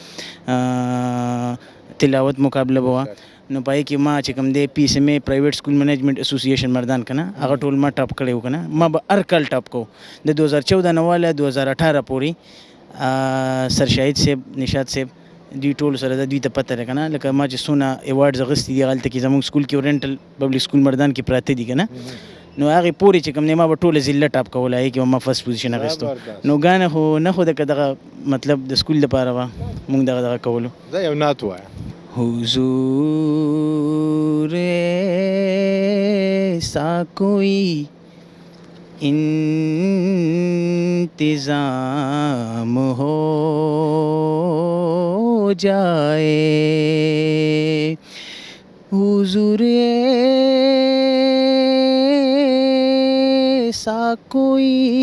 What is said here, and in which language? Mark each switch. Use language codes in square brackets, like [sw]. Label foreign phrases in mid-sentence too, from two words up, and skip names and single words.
[ps] تلاوت مقابله به وه نو پای کې ما چې کوم دی پی اس ایم ای پرایویټ سکول منیجمنٹ اسوسییشن مردان که نه هغه ټول ما ټاپ کړی و که نه ما به هر کال ټاپ کو د 2014 نه واله 2018 پورې سر شاهد صاحب نشاد صاحب دوی ټول سره دوی ته پته ده که نه لکه ما چې څونه ایوارډز اخیستي دي هلته کې زموږ سکول کې اورینټل پبلک سکول مردان کې پراته دي که نه نو هغې پورې چې کوم دی ما به ټوله ضلع ټاپ کوله هغې کې به ما [en] first position [ps] اخیستو نو ګانې خو نه خو دغه مطلب د سکول دپاره به مونږ دغه کولو زه یو نعت وایم [ur] حضور ایسا کوئی انتظام ہو جائے حضور ایسا کوئی